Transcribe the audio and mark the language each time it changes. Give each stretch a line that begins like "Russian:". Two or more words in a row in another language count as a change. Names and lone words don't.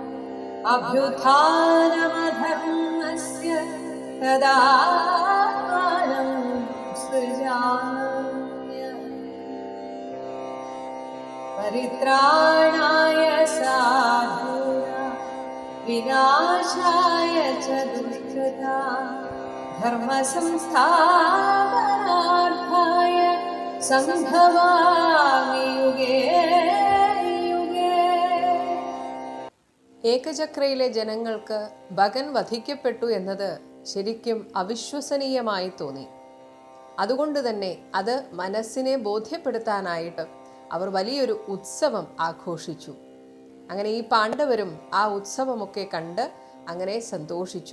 Sanskrit: अभ्युत्थानमधर्मस्य तदात्मानं सृजाम्यहम् परित्राणाय साधूनां विनाशाय च दुष्कृतां धर्मसंस्थापनार्थाय सम्भवामि युगे युगे.
Malayalam: ഏകചക്രയിലെ ജനങ്ങൾക്ക് ഭഗൻ വധിക്കപ്പെട്ടു എന്നത് ശരിക്കും അവിശ്വസനീയമായി തോന്നി. അതുകൊണ്ട് തന്നെ അത് മനസ്സിനെ ബോധ്യപ്പെടുത്താനായിട്ട് അവർ വലിയൊരു ഉത്സവം ആഘോഷിച്ചു. അങ്ങനെ ഈ പാണ്ഡവരും ആ ഉത്സവമൊക്കെ കണ്ട് അങ്ങനെ സന്തോഷിച്ചു.